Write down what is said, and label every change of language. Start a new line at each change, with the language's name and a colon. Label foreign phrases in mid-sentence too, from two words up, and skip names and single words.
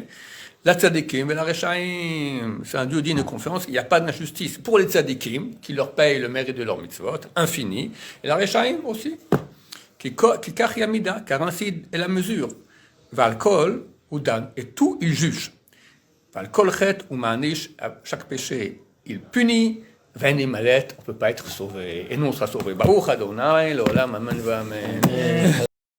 French: La tzadikim et la rechaim, c'est un Dieu digne de confiance, il n'y a pas d'injustice pour les tzadikim, qui leur payent le mérite de leur mitzvot, infini, et la rechaim aussi,
Hebrew: כי כך המידה,
French: car ainsi est la mesure.
Hebrew: ועל כל הוא דן,
French: et tout il juge.
Hebrew: ועל כל חטא הוא מעניש,
French: chaque péché, il punit,
Hebrew: ואין להימלט,
French: on ne peut pas être sauvé. Et nous, on sera sauvé.
Hebrew: ברוך אדוני, לעולם אמן ואמן.